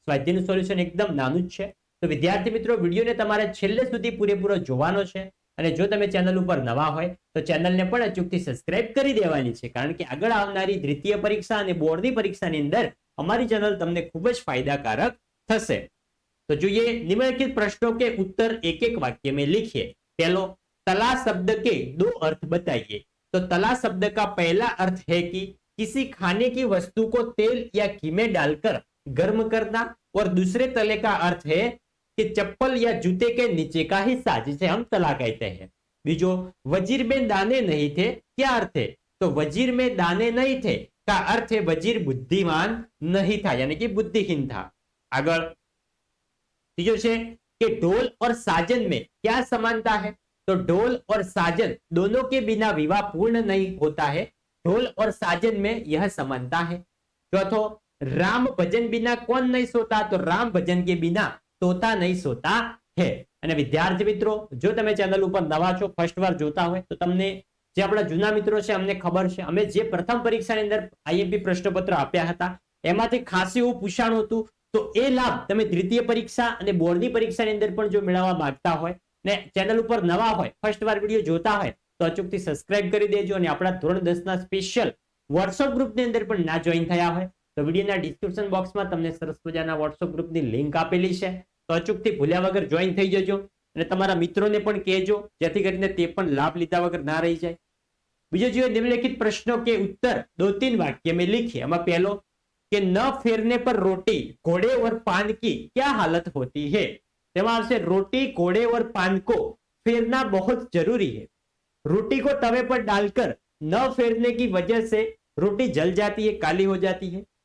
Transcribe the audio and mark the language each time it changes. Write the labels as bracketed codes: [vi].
[gu] સ્વાધ્યાયનું solution એકદમ નાનું જ છે. તો વિદ્યાર્થી મિત્રો, વિડીયોને તમારે છેલ્લે સુધી પૂરેપૂરો જોવાનો છે. અને જો તમે ચેનલ ઉપર નવા હોય તો ચેનલને પણ અચૂકથી સબસ્ક્રાઇબ કરી દેવાની છે, કારણ કે આગળ આવનારી દ્વિતીય પરીક્ષા અને બોર્ડની પરીક્ષાની અંદર અમારી ચેનલ તમને ખૂબ જ ફાયદાકારક થશે. [hi] तो જોઈએ निम्नलिखित प्रश्नों के उत्तर एक एक वाक्य में लिखिए. पहलो, तला शब्द के दो अर्थ बताइए. तो तला शब्द का पहला अर्थ है कि किसी खाने की वस्तु को तेल या घी में डालकर गर्म करना, और दूसरे तले का अर्थ है कि चप्पल या जूते के नीचे का हिस्सा, जिसे हम तला कहते हैं. बीजो, वजीर में दाने नहीं थे, क्या अर्थ है? तो वजीर में दाने नहीं थे का अर्थ है वजीर बुद्धिमान नहीं था, यानी कि बुद्धिहीन था. आगे तीजो है कि ढोल और साजन में क्या समानता है? तो ढोल और साजन दोनों के बिना विवाह पूर्ण नहीं होता है. ढोल और साजन में यह समानता है. चौथो, राम भजन बिना कौन नहीं सोता? तो राम भजन के बिना तोता नहीं सोता है. [gu] અને વિદ્યાર્થી મિત્રો, જો તમે ચેનલ ઉપર નવા છો, ફર્સ્ટ વાર જોતા હોય, તો તમને જે આપણા જૂના મિત્રો છે અમને ખબર છે, અમે જે પ્રથમ પરીક્ષાની અંદર આઈએમપી પ્રશ્નપત્ર આપ્યા હતા એમાંથી ખાસ એવું પૂછાણું હતું. તો એ લાભ તમે દ્વિતીય પરીક્ષા અને બોર્ડની પરીક્ષાની અંદર પણ જો મેળવવા માંગતા હોય ને ચેનલ ઉપર નવા હોય, ફર્સ્ટ વાર વિડીયો જોતા હોય, તો અચૂકથી સબસ્ક્રાઇબ કરી દેજો. અને આપણા ધોરણ 10 ના સ્પેશિયલ વોટ્સઅપ ગ્રુપની અંદર પણ ના જોઈન થયા હોય તો વિડીયોના ડિસ્ક્રિપ્શન બોક્સમાં તમને સરસ મજાના વોટ્સઅપ ગ્રુપની લિંક આપેલી છે. તો અચૂકથી ભૂલ્યા વગર જોઈન થઈ જજો અને તમારા મિત્રોને પણ કહેજો, જેથી કરીને તે પણ લાભ લીધા વગર ના રહી જાય. બીજો જોઈએ, [hi] निम्नलिखित प्रश्नों के उत्तर 2-3 वाक्य में लिखिए. [gu] એમાં પહેલો [hi] कि न फेरने पर रोटी घोड़े और पान की क्या हालत होती है? [gu] તેમાં આવશે [hi] रोटी घोड़े और पान को फेरना बहुत जरूरी है. रोटी को तवे पर डालकर न फेरने की वजह से रोटी जल जाती है, काली हो जाती है.